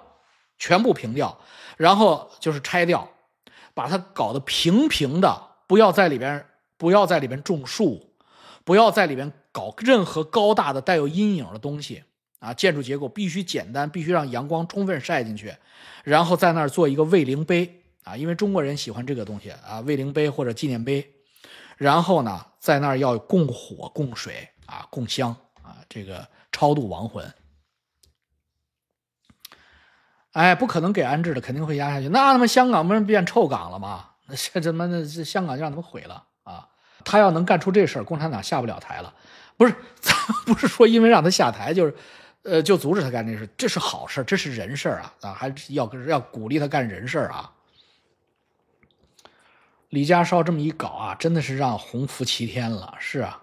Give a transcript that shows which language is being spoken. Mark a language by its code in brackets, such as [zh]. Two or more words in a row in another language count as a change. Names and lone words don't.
[zh] 全部平掉，然後就是拆掉，把它搞得平的，不要在裡邊種樹，不要在裡邊搞任何高大的帶有陰影的東西啊，建築結構必須簡單，必須讓陽光充分曬進去，然後在那兒做一個慰靈碑啊，因為中國人喜歡這個東西啊，慰靈碑或者紀念碑，然後呢，在那兒要供火、供水啊、供香。這個超度亡魂，哎，不可能給安置的，肯定會壓下去。那他媽香港不是變臭港了嗎？那香港就讓他們毀了啊！他要能幹出這事兒，共產黨下不了台了。不是，咱不是說因為讓他下台，就是就阻止他幹這事，這是好事，這是人事啊！還是要鼓勵他幹人事啊！李家超這麼一搞啊，真的是讓洪福齊天了，是啊。